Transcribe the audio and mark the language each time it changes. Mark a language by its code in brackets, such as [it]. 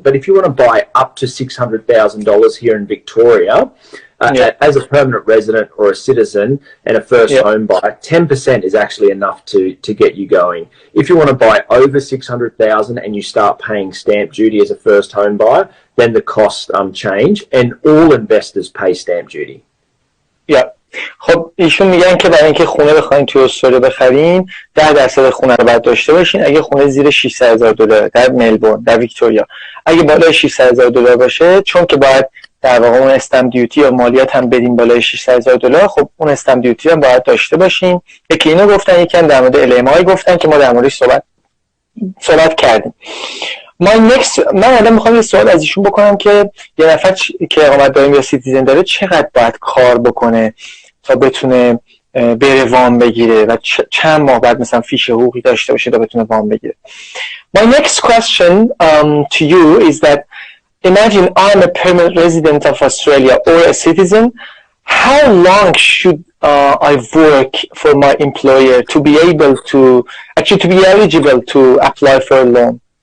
[en] But if you want to buy up to $600,000 here in Victoria, as a permanent resident or a citizen and a first home buyer, 10% is actually enough to get you going. If you want to buy over 600,000 and you start paying stamp duty as a first home buyer, then the costs change, and all investors pay stamp duty. [fa] خب ایشون میگن که برای اینکه خونه بخواین توی استرالیا بخرین 10% خونه رو باید داشته باشین اگه خونه زیر $600,000 در ملبورن، در ویکتوریا. اگه بالای $600,000 باشه، چون که باید در واقع اون استمپ دیوتی یا مالیات هم بدیم بالای $600,000، خب اون استمپ دیوتی هم باید داشته باشین. یکی اینو گفتن، یکی هم در مورد LMI گفتن که ما در موردش صحبت کردیم. من الان میخوام یه سوال از ایشون بکنم که یه نفر که اقامت دائم یا سیتیزن داره چقدر باید کار بکنه تا بتونه بره وام بگیره و چند ماه بعد مثلا فیش حقوقی داشته باشه تا بتونه وام بگیره. [en] My next question to you is that imagine I'm a permanent resident of Australia or a citizen. How long should I work for my employer to be able to to be eligible to apply for a loan?